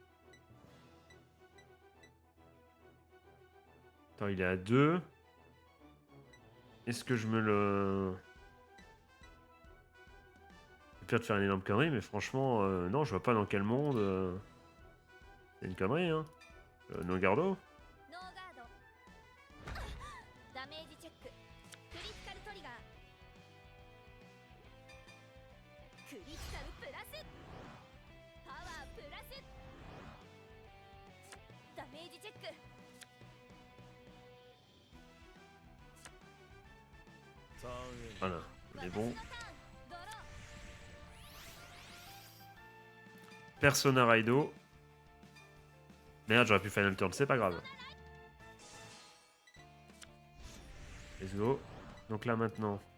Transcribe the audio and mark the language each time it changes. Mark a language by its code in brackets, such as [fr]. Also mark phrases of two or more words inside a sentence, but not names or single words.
[fr] Attends, il est à 2. Est-ce que je me le... C'est pire de faire une énorme connerie, mais franchement, non, je vois pas dans quel monde... C'est une connerie, hein. [en] No Gardo. [ja] ノーガードダメージチェッククリティカルトリガークリティカルプラスパワープラスダメージチェック [fr] Voilà, on est bon. Persona Raido. Merde, j'aurais pu [en] Final Turn, [fr] c'est pas grave. [en] Let's go. [fr] Donc là maintenant.